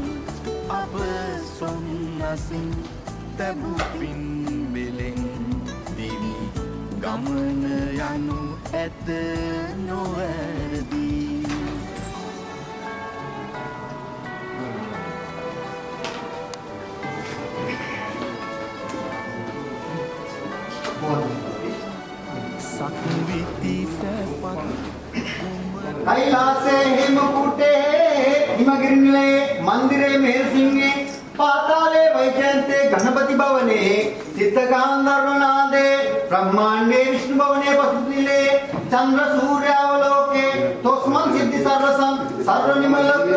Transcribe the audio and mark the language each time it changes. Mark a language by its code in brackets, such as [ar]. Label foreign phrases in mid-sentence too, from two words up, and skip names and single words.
[si] අප සොන්නසින් තැබුපින් බෙලෙන් දිවි ගමන යනු ඇත නොවැරදී සක්විති සැපත් [sa] कैलासे हेमकूटे हिमगिरिनिले मंदिरे मेहसिंहे पाताले वैजयन्ते गणपति भवने सिद्धगान्धर्वनादे ब्रह्मांडे विष्णु भवने वसुनिले चंद्र सूर्यावलोके तस्मन् सिद्धि सर्वसं सर्वनिमलतो